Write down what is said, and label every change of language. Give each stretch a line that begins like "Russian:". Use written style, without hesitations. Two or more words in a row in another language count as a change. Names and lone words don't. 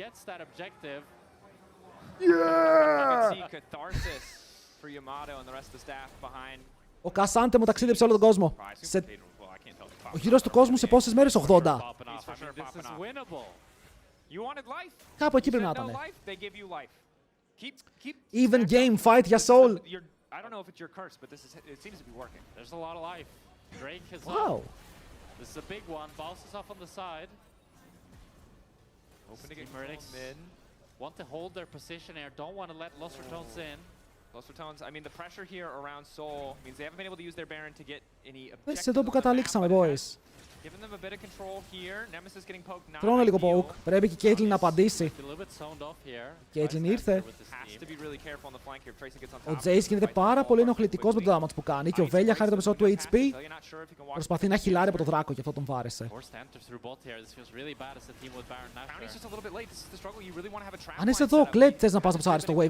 Greek: Ο Cassandra μου ταξίδεψε όλο τον κόσμο. Ο γύρος του κόσμου σε πόσες μέρες? 80. Κάπου εκεί πρέπει να ήταν.
English: Even game, fight για soul. I don't know if it's your curse, but it seems to be working. There's a lot of life. Drake is wow. This is a big one. Boss is off on the side. Opening it mid. Want to hold their position here. Don't want to let Lost Ratones in. Lost Ratones, I mean, the pressure here around Soul means they haven't been able to use their Baron to get any objectives.
Greek: Εδώ που καταλήξαμε, boys.
English: Giving them a bit of control here. Nemesis getting poked.
Greek: Τρώνε λίγο poke. Πρέπει και η Caitlyn να απαντήσει. Η Caitlyn ήρθε. Ο Jace γίνεται πάρα πολύ ενοχλητικός με το damage που κάνει και ο Velia χάρη το μισό του HP προσπαθεί να χιλάρει από το δράκο και αυτό τον βάρεσε. Αν είσαι εδώ, Kled, θες να πας από το wave.